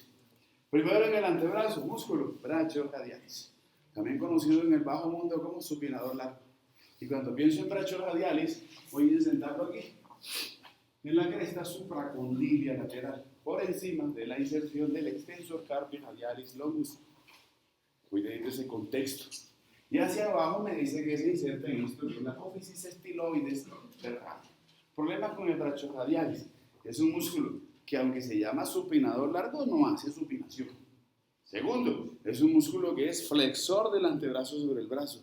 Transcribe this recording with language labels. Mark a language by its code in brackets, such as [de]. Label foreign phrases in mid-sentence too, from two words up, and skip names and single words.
[es] Primero en el antebrazo, músculo brachioradialis, también conocido en el bajo mundo como supinador largo. Y cuando pienso en brachioradialis, voy a sentarlo aquí, en la cresta supracondilia lateral, por encima de la inserción del [la] extensor carpi radialis longus. [es] Cuide de ese contexto. Y hacia abajo me dice que se inserta en esto que es la apófisis estiloides del radio. Problemas con el brachioradialis. Es un músculo que aunque se llama supinador largo, no hace supinación. Segundo, es un músculo que es flexor del antebrazo sobre el brazo.